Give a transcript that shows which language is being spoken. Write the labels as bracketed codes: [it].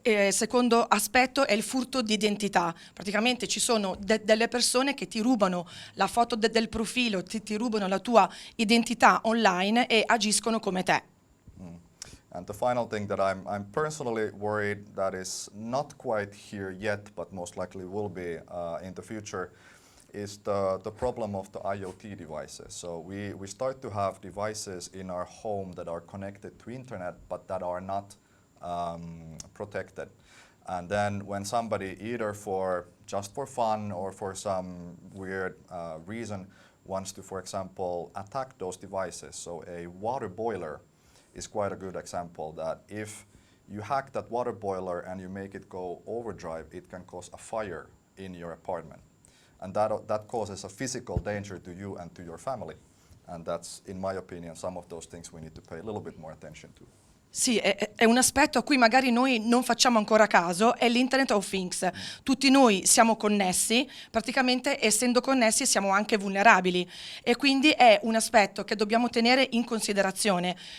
[it] Secondo aspetto è il furto di identità. Praticamente ci sono delle persone che ti rubano la foto del profilo, ti rubano la tua identità online e agiscono come te. [en] And the final thing that I'm personally worried that is not quite here yet, but most likely will be in the future, is the problem of the IoT devices. So we start to have devices in our home that are connected to internet, but that are not protected. And then when somebody, either just for fun or for some weird reason, wants to, for example, attack those devices. So a water boiler is quite a good example that if you hack that water boiler and you make it go overdrive, it can cause a fire in your apartment. And that causes a physical danger to you and to your family. And that's, in my opinion, some of those things we need to pay a little bit more attention to. [it] Sì, è un aspetto a cui magari noi non facciamo ancora caso, è l'Internet of Things. Tutti noi siamo connessi, praticamente essendo connessi siamo anche vulnerabili e quindi è un aspetto che dobbiamo tenere in considerazione.